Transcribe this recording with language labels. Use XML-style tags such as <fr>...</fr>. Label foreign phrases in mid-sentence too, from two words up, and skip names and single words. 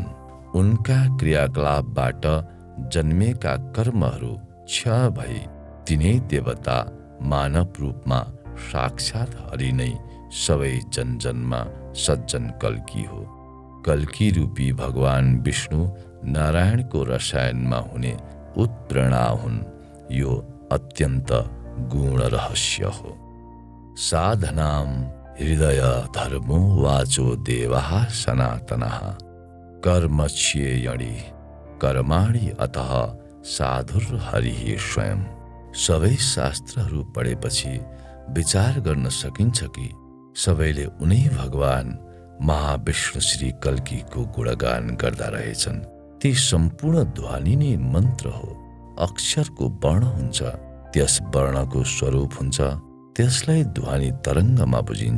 <ne>उनका क्रियाकलापबाट जन्मेका कर्महरू क्षय भई तिनै देवता मानव रूपमा साक्षात् हरि नै सबै जनजनमा सज्जन कल्की हो। कल्की रूपी भगवान विष्णु नारायणको रसायनमा हुने उत्प्रेरणा हुन्। यो अत्यन्त गुण रहस्य हो।</ne> <sa>साधनां हृदय धर्मो वाचो देवः सनातनः, कर्मच्येयणि कर्माणि अतः साधुर्हरिः स्वयं।</sa> <ne>सबै शास्त्रहरू पढेपछि विचार गर्न सकिन्छ कि सबैले उनै भगवान महाविष्णु श्री कल्कीको गुणगान गर्दा रहेछन्। ती सम्पूर्ण ध्वनि नै मन्त्र हो। अक्षरको वर्ण हुन्छ, त्यस वर्णको स्वरूप हुन्छ, त्यसलाई ध्वनि तरङ्गमा बुझिन्छ।</ne>